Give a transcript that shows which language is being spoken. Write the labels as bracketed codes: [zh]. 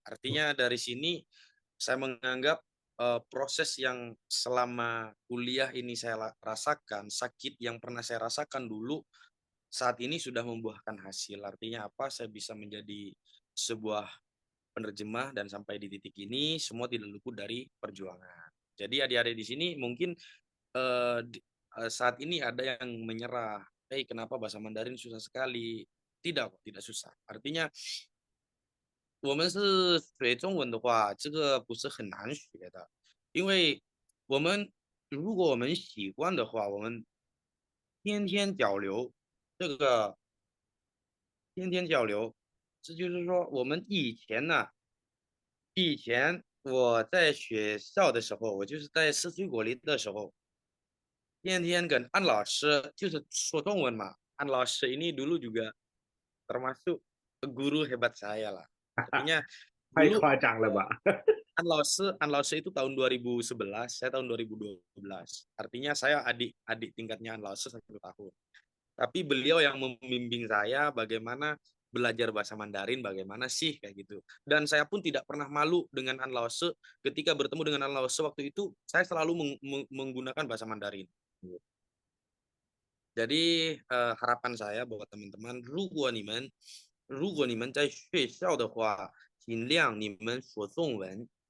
[id] Artinya dari sini saya menganggap proses yang selama kuliah ini saya rasakan, sakit yang pernah saya rasakan dulu, saat ini sudah membuahkan hasil. Artinya apa? Saya bisa menjadi sebuah penerjemah dan sampai di titik ini semua tidak luput dari perjuangan. Jadi adik-adik di sini mungkin saat ini ada yang menyerah. Kenapa bahasa Mandarin susah sekali? Tidak, tidak susah. [zh] Artinya 我们是学中文的话，这个不是很难学的，因为我们如果我们习惯的话，我们天天交流，这个天天交流，这就是说我们以前我在学校的时候，我就是在四岁国立的时候，天天跟安老师就是说中文嘛。 [id] 安老师ini dulu juga termasuk guru hebat saya lah. Artinya [zh] 太 [id] dulu [zh] 夸张了吧？ [id] An Lause itu tahun 2011, saya tahun 2012. Artinya saya adik tingkatnya An Lause 1 tahun. Tapi beliau yang membimbing saya bagaimana belajar bahasa Mandarin, bagaimana sih kayak gitu. Dan saya pun tidak pernah malu dengan An Lause. Ketika bertemu dengan An Lause waktu itu, saya selalu menggunakan bahasa Mandarin. Jadi harapan saya buat teman-teman, [zh] 如果你们在学校的话，尽量你们说中文。